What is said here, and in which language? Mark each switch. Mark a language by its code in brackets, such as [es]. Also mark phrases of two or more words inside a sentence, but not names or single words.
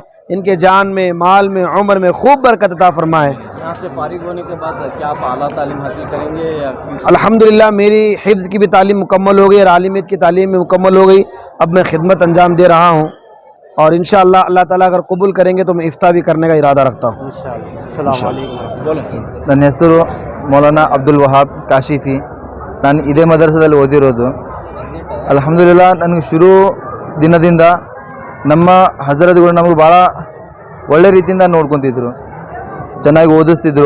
[ur] ان کے جان میں، مال میں، عمر میں خوب برکت عطا فرمائے. یہاں سے فارغ ہونے کے بعد کیا آپ اعلیٰ تعلیم حاصل کریں گے یا? الحمدللہ میری حفظ کی بھی تعلیم مکمل ہو گئی اور عالمیت کی تعلیم بھی مکمل ہو گئی. اب میں خدمت انجام دے رہا ہوں اور انشاءاللہ اللہ تعالیٰ اگر قبول کریں گے تو میں افتاء بھی کرنے کا ارادہ رکھتا ہوں. [kn] ನನ್ನ ಹೆಸರು ಮೌಲಾನಾ ಅಬ್ದುಲ್ ವಹಾಬ್ ಕಾಶಿಫಿ. ನಾನು ಇದೇ ಮದರಸದಲ್ಲಿ ಓದಿರೋದು. ಅಲ್ಹಮ್ದುಲಿಲ್ಲಾಹ್, ನನಗೆ ಶುರು ದಿನದಿಂದ ನಮ್ಮ ಹಜರತ್ಗಳು ನಮಗೆ ಭಾಳ ಒಳ್ಳೆ ರೀತಿಯಿಂದ ನೋಡ್ಕೊತಿದ್ರು, ಚೆನ್ನಾಗಿ ಓದಿಸ್ತಿದ್ರು.